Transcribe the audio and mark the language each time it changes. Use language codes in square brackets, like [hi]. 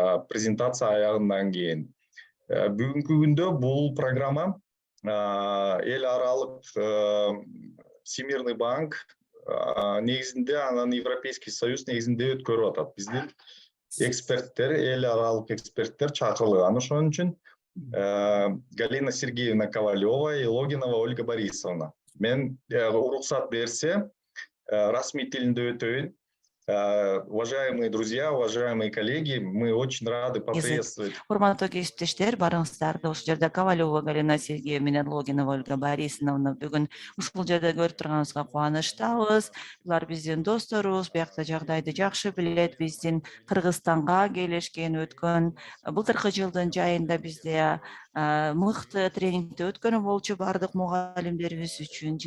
[ky] Презентация аягындан кийин. Бүгүнкү күндө бул программа эл аралык Всемирный банк негизинде, анан Европейский союз негизинде өткөрүп атат. Биздин эксперттер, эл аралык эксперттер чакырылган. Ошон үчүн Галина Сергеевна Ковалева и Логинова Ольга Борисовна. Мен уруксат берсе, расмий тилинде өтөйүн. [ru] Уважаемые друзья, уважаемые коллеги, мы очень рады поприветствовать. [ky] Урматтуу кесиптештер, барыңыздарды ушул жерде Ковалева Галина Сергеевна менен Логинова Ольга Борисовна бүгүн ушул жерде көрүп турганыбызга кубанычтабыз. Булар биздин досторубуз, биякта жагдайды жакшы билет. Биздин Кыргызстанга келишкен өткөн былтыркы жылдын жайында бизде мыкты тренингди өткөнү болчу бардык мугалимдерибиз үчүн.